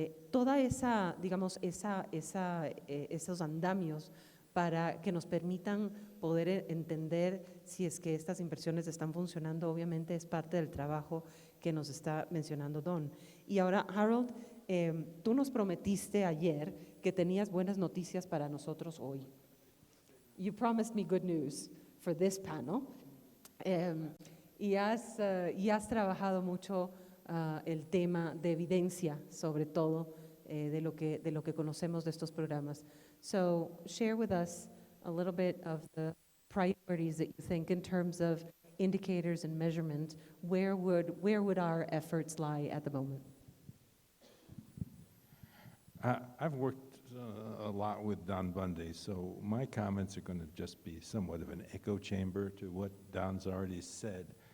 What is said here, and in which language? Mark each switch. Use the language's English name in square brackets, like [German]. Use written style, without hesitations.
[Spanish] Toda esa, digamos, esos andamios para que nos permitan poder entender si es que estas inversiones están funcionando, obviamente es parte del trabajo que nos está mencionando Don. Y ahora, Harold, tú nos prometiste ayer que tenías buenas noticias para nosotros hoy. [English] You promised me good news for this panel. [Spanish] Y has trabajado mucho el tema de evidencia, sobre todo, de lo que conocemos de estos programas. [English] So share with us a little bit of the priorities that you think in terms of indicators and measurement. Where would our efforts lie at the moment? I've worked a lot with Don Bundy, so my comments are going to just be somewhat of an echo chamber to what Don's already said.